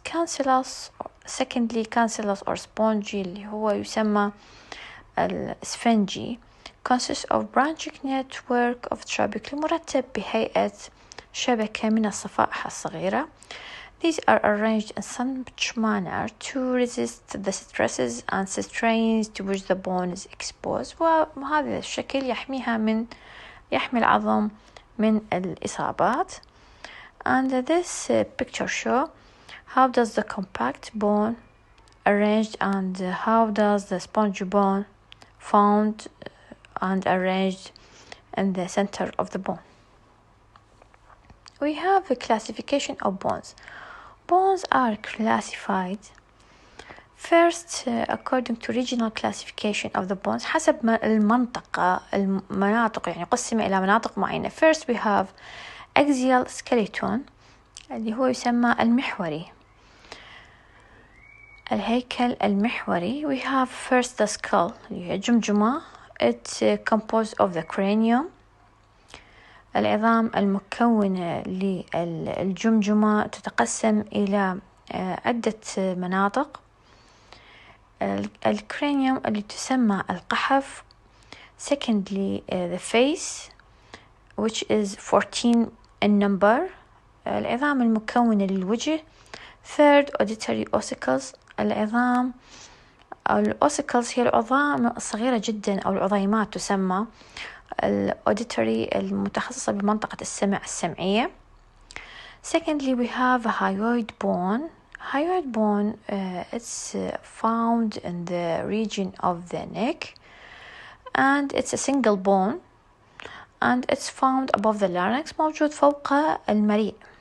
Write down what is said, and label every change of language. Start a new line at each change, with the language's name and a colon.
English: Cancellous secondly cancellous or spongy
Arabic: اللي هو يسمى السفنجي
English: consists of branching network of trabecle
Arabic: مرتب بهيئة شبكة من الصفائح الصغيرة.
English: These are arranged in such manner to resist the stresses and strains to which the bone is exposed.
Arabic: وهذا الشكل يحمي العظم من الإصابات.
English: And this picture show how does the compact bone arranged and how does the spongy bone found and arranged in the center of the bone. We have a classification of bones. Bones are classified first according to regional classification of the bones
Arabic: حسب المناطق يعني قسم إلى مناطق معينة.
English: First we have axial skeleton
Arabic: اللي هو يسمى المحوري الهيكل المحوري.
English: We have first the skull
Arabic: اللي هي جمجمة.
English: It's composed of the cranium
Arabic: العظام المكونة للجمجمة تتقسم إلى عدة مناطق. الكرانيوم اللي تسمى القحف.
English: Secondly the face which is 14 in number
Arabic: العظام المكونة للوجه.
English: Third auditory ossicles
Arabic: العظام الأوسيكلز هي العظام الصغيرة جدا أو العظيمات تسمى الأوديتوري المتخصصة بمنطقة السمع السمعية.
English: Secondly we have a hyoid bone. Hyoid bone it's found in the region of the neck and it's a single bone and it's found above the larynx
Arabic: موجود فوق المريء.